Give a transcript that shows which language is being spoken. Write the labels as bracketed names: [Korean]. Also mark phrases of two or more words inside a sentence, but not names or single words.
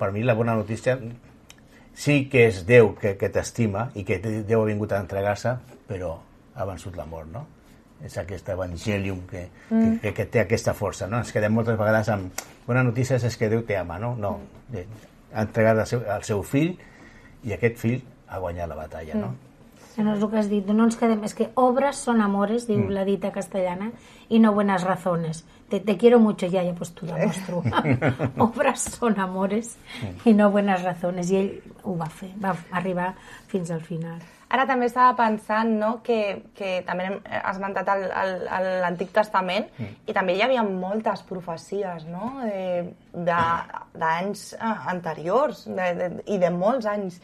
[Catalan] Per mi la bona notícia sí que és Déu que t'estima i que Déu ha vingut a entregar-se, però ha vençut la mort, no? És aquest evangelium que té aquesta força, no? Ens quedem moltes vegades amb bona notícia és que Déu t'ama, no? No, ha entregat el seu fill i aquest fill ha guanyat la batalla, no? No és el que has dit, no ens quedem... És que [Spanish] obras son amores, [Catalan] diu la dita castellana, i no [Spanish] buenas razones. Te quiero mucho, ya, pues [Catalan] t'ho demostro. [Spanish] Obras son amores i no buenas razones. [Catalan] I ell ho va fer, va arribar fins al final. Ara també estava pensant, no?, que també has esmentat l'Antic Testament i també hi havia moltes profecies, no?, d'anys anteriors i de molts anys.